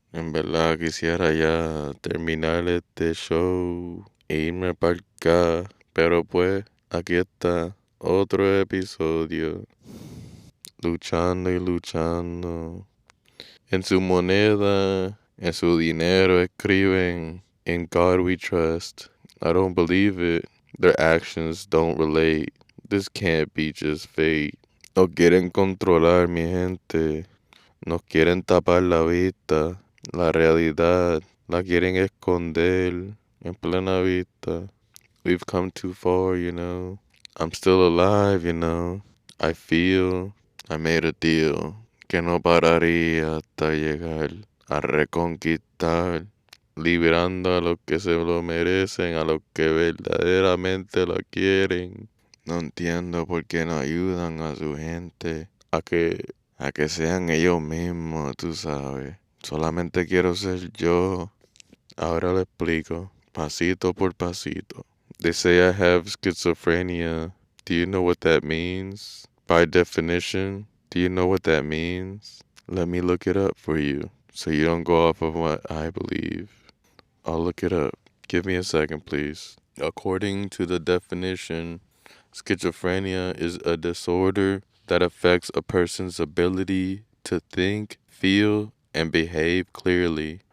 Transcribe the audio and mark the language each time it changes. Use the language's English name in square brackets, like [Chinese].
[Spanish] En verdad quisiera ya terminar este show e irme para acá. Pero pues, aquí está otro episodio. Luchando y luchando. En su moneda, en su dinero escriben, [English] In God we trust. I don't believe it. Their actions don't relate. This can't be just fate. [Spanish] No quieren controlar mi gente. Nos quieren tapar la vista. La realidad la quieren esconder en plena vista. [English] We've come too far, you know. I'm still alive, you know. I feel I made a deal [Spanish] que no pararía hasta llegar a reconquistar, liberando a los que se lo merecen, a los que verdaderamente la quieren. No entiendo por qué no ayudan a su gente a que sean ellos mismos, tú sabes. Solamente quiero ser yo. Ahora lo explico, pasito por pasito. [English] They say I have schizophrenia. Do you know what that means? By definition, do you know what that means? Let me look it up for you so you don't go off of what I believe. I'll look it up. Give me a second, please. According to the definition, schizophrenia is a disorder that affects a person's ability to think, feel, and behave clearly.